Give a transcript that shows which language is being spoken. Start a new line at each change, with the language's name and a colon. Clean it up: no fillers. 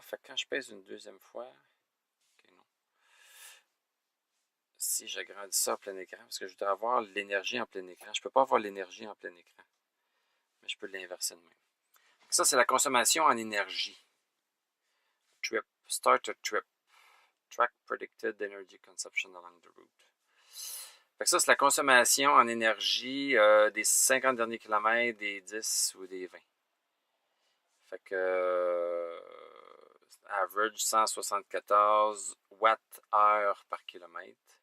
French: Fait que quand je pèse une deuxième fois, si j'agrandis ça en plein écran, parce que je voudrais avoir l'énergie en plein écran. Je ne peux pas avoir l'énergie en plein écran, mais je peux l'inverser de même. Ça, c'est la consommation en énergie.
English: Trip. Start a trip. Track predicted energy consumption along the route.
French: Fait que ça, c'est la consommation en énergie des 50 derniers kilomètres, des 10 ou des 20. Fait que average 174 watts-heure par kilomètre.